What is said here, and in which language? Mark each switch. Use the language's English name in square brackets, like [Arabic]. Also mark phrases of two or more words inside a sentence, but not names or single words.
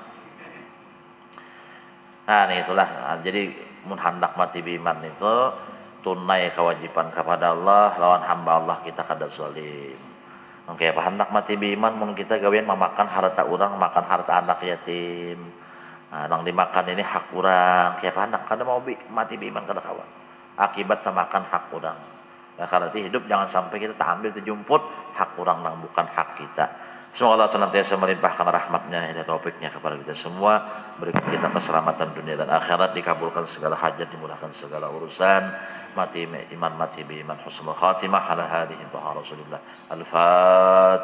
[Banjar] nih itulah jadi mun hendak mati biman itu tunai kewajiban kepada Allah lawan hamba Allah kita kada zalim oke apa hendak mati biman mun kita gawean memakan harta orang makan harta anak yatim nang dimakan ini hak orang kayak anak kada mau mati biman kada kawan akibat termakan hak orang karena hidup jangan sampai kita tak ambil terjumput hak orang nang bukan hak kita [Indonesian] Semoga Allah senantiasa melimpahkan rahmatnya, hidayah taufiknya kepada kita semua, berikan kita keselamatan dunia dan akhirat, dikabulkan segala hajat, dimudahkan segala urusan, mati iman, mati bi iman, [Arabic] حسن الخاتمة, على هذه رسول الله.